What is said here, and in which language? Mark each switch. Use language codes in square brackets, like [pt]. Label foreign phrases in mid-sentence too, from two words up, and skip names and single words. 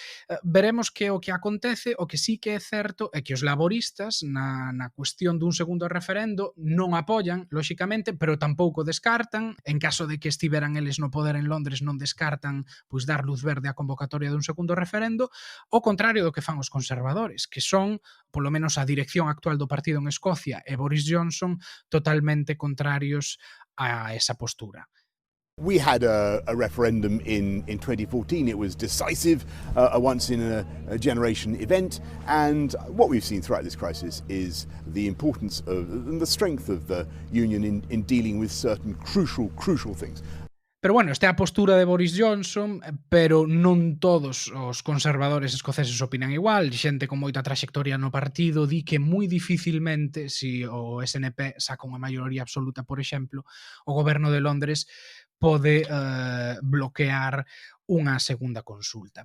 [gl] Veremos que o que acontece. O que sí que é certo é que os laboristas na cuestión dun segundo referendo non apoian, lóxicamente, pero tampouco descartan, en caso de que estiveran eles no poder en Londres, non descartan pois dar luz verde á convocatoria dun segundo referendo, ao contrario do que fan os conservadores, que son, polo menos a dirección actual do partido en Escocia e Boris Johnson, totalmente contrarios a esa postura. [en] We had a referendum in 2014. It was decisive, a once-in-a-generation event. And what we've seen throughout this crisis is the importance of and the strength of the union in dealing with certain crucial things. [gl] Pero bueno, esta é a postura de Boris Johnson, pero non todos os conservadores escoceses opinan igual. Xente con moita traxectoria no partido di que moi dificilmente, se o SNP saca unha maioría absoluta, por exemplo, o goberno de Londres pode bloquear unha segunda consulta.